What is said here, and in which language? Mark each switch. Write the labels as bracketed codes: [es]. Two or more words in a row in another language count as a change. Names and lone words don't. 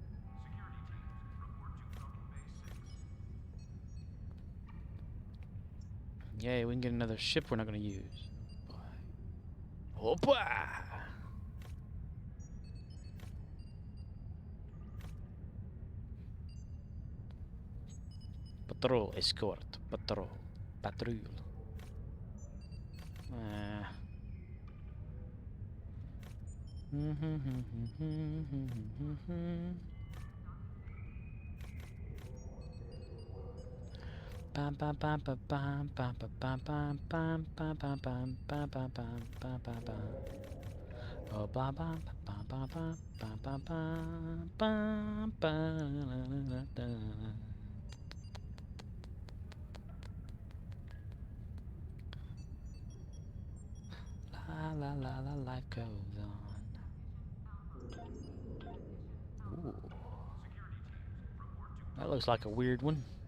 [en] Yay, we can get another ship we're not going to use. Oh boy! Patrol, escort, patrol, patrol. Bam bam bam bam bam bam bam bam bam bam bam bam bam bam bam bam bam bam. Oh bam bam bam bam bam bam bam bam bam bam. La la la la, life goes on. Ooh. That looks like a weird one.